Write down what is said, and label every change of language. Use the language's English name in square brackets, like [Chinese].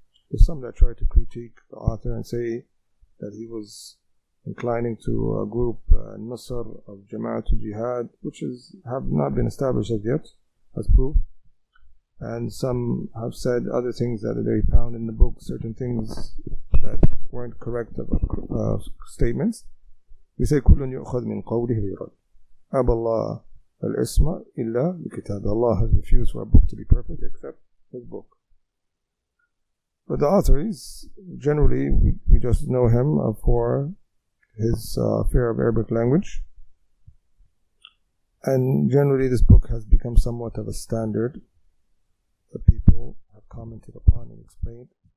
[English] There's some that try to critique the author and say that he was inclining to a group, Nasr of Jama'atul Jihad, which have not been established as yet as proof. And some have said other things that they found in the book, certain things that weren't correct statements. [Arabic] We say كُلٌّ يُؤْخَذْ مِنْ قَوْلِهِ وَيُرَدْ أَبَى اللَّهُ الْإِسْمَ إِلَّا بِكِتَابِ. [English] Allah has refused for a book to be perfect except His book. But the author is generally, we just know him for his fear of Arabic language, and generally this book has become somewhat of a standard that people have commented upon and explained.